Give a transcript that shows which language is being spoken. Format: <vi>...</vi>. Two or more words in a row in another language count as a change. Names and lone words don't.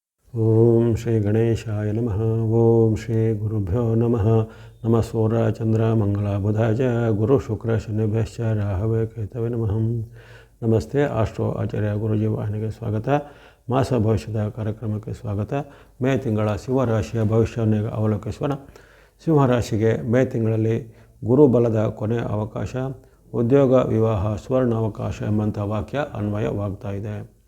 <sa>ಓಂ ಶ್ರೀ ಗಣೇಶಾಯ ನಮಃ. ಓಂ ಶ್ರೀ ಗುರುಭ್ಯೋ ನಮಃ. ನಮಃ ಸೂರ್ಯ ಚಂದ್ರ ಮಂಗಳ ಬುಧಾಜ ಗುರು ಶುಕ್ರ ಶನಿಭ್ಯಶ್ಚ ರಾಹವೇ ಕೇತವೇ ನಮಃ.</sa> <kn>ನಮಸ್ತೆ. ಆಸ್ಟ್ರೋ ಆಚಾರ್ಯ ಗುರುಜಿ ವಾಹಿನಿಗೆ ಸ್ವಾಗತ. ಮಾಸ ಭವಿಷ್ಯದ ಕಾರ್ಯಕ್ರಮಕ್ಕೆ ಸ್ವಾಗತ. ಮೇ ತಿಂಗಳ ಸಿಂಹರಾಶಿಯ ಭವಿಷ್ಯವನ್ನು ಅವಲೋಕಿಸೋಣ. ಸಿಂಹರಾಶಿಗೆ ಮೇ ತಿಂಗಳಲ್ಲಿ ಗುರುಬಲದ ಕೊನೆಯ ಅವಕಾಶ, ಉದ್ಯೋಗ ವಿವಾಹ ಸುವರ್ಣಾವಕಾಶ ಎಂಬಂಥ ವಾಕ್ಯ ಅನ್ವಯವಾಗ್ತಾ ಇದೆ.</kn>